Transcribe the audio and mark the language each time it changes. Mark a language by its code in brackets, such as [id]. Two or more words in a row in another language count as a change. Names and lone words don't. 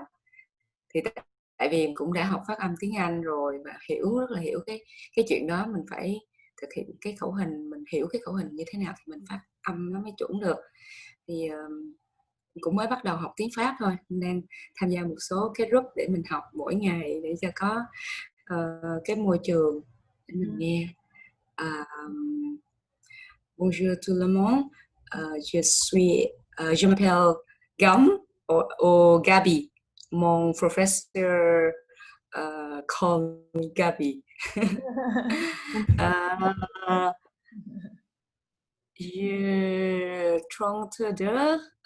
[vi] Thì tại vì cũng đã học phát âm tiếng Anh rồi và rất là hiểu cái chuyện đó, mình phải thực hiện cái khẩu hình, mình hiểu cái khẩu hình như thế nào thì mình phát âm nó mới chuẩn được. Thì cũng mới bắt đầu học tiếng Pháp thôi, nên tham gia một số cái group để mình học mỗi ngày để cho có cái môi trường để mình nghe. [fr] Bonjour tout le monde, je m'appelle Gam ou Gabi. Mon professeur [en] call me [fr] Gabi. J'ai 32.